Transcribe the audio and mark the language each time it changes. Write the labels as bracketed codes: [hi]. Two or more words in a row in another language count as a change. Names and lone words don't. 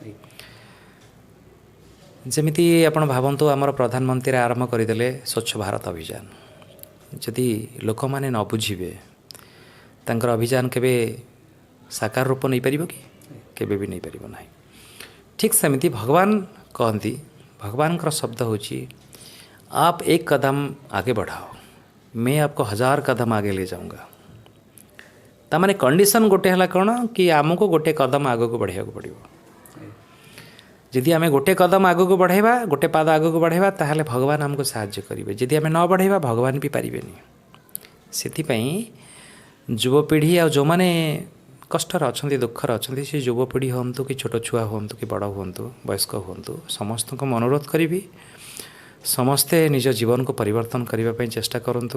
[or] ଯେମିତି ଆପଣ ଭାବନ୍ତୁ, ଆମର ପ୍ରଧାନମନ୍ତ୍ରୀ ଆରମ୍ଭ କରିଦେଲେ ସ୍ୱଚ୍ଛ ଭାରତ ଅଭିଯାନ। ଯଦି ଲୋକମାନେ ନ ବୁଝିବେ, ତାଙ୍କର ଅଭିଯାନ କେବେ ସାକାର ରୂପ ନେଇପାରିବ କି? କେବେ ବି ନେଇପାରିବ ନାହିଁ। ଠିକ୍ ସେମିତି ଭଗବାନ କହନ୍ତି, ଭଗବାନଙ୍କର ଶବ୍ଦ ହେଉଛି [hi] आप एक कदम आगे बढ़ाओ, मैं आपको 1000 कदम आगे ले जाऊँगा। [or] ତାମାନେ କଣ୍ଡିସନ୍ ଗୋଟେ ହେଲା କ'ଣ କି ଆମକୁ ଗୋଟେ କଦମ ଆଗକୁ ବଢ଼େଇବାକୁ ପଡ଼ିବ। ଯଦି ଆମେ ଗୋଟେ କଦମ ଆଗକୁ ବଢ଼େଇବା, ଗୋଟେ ପାଦ ଆଗକୁ ବଢ଼େଇବା, ତାହେଲେ ଭଗବାନ ଆମକୁ ସାହାଯ୍ୟ କରିବେ। ଯଦି ଆମେ ନ ବଢ଼େଇବା, ଭଗବାନ ବି ପାରିବେନି। ସେଥିପାଇଁ ଯୁବପିଢ଼ି ଆଉ ଯେଉଁମାନେ କଷ୍ଟରେ ଅଛନ୍ତି, ଦୁଃଖରେ ଅଛନ୍ତି, ସେ ଯୁବପିଢ଼ି ହୁଅନ୍ତୁ କି ଛୋଟ ଛୁଆ ହୁଅନ୍ତୁ କି ବଡ଼ ହୁଅନ୍ତୁ, ବୟସ୍କ ହୁଅନ୍ତୁ, ସମସ୍ତଙ୍କୁ ମୁଁ ଅନୁରୋଧ କରିବି, ସମସ୍ତେ ନିଜ ଜୀବନକୁ ପରିବର୍ତ୍ତନ କରିବା ପାଇଁ ଚେଷ୍ଟା କରନ୍ତୁ।